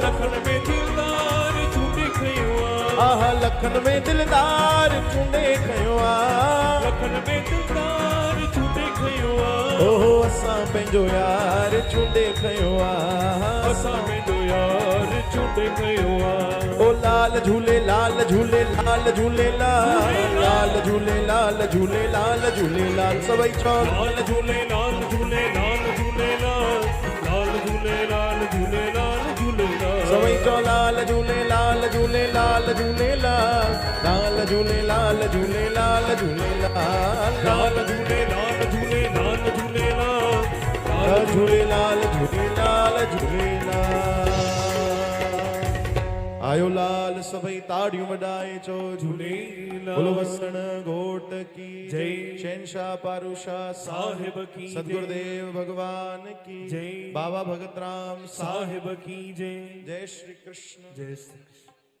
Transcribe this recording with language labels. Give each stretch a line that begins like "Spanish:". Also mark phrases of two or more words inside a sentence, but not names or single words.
Sindhi: लखन में दिलदार चूंडे खयो आहे आह लखन में दिलदार चूंडे खयो आहे लखन में दिलदार चूंडे खयो आहे ओहो असां पंहिंजो यार चूंडे खयो आहे असां पंहिंजो यार चूंडे खयो आहे ओ लाल झूले लाल झूले लाल झूले लाल झूले लाल झूले लाल झूले लाल सभई चओ लाल झूले लाल झूले लाल झूले लाल झूले लाल झूले लाल झूले सभई चओ लाल झूले लाल झूले लाल झूले लाल झूले लाल झूले लाल झूले लाल झूले लाल झूले लाल झूले लाल झूले लाल झूले लाल झूले आयो लाल सभई ताड़ियूं वॼाए चो झूलेलाल
Hindi: बोलो वसण घोट की जय शहंशाह पारूशाह साहिब की सदगुरुदेव भगवान की जय बाबा भगत राम साहिब की जय जय श्री कृष्ण जय श्री कृष्ण।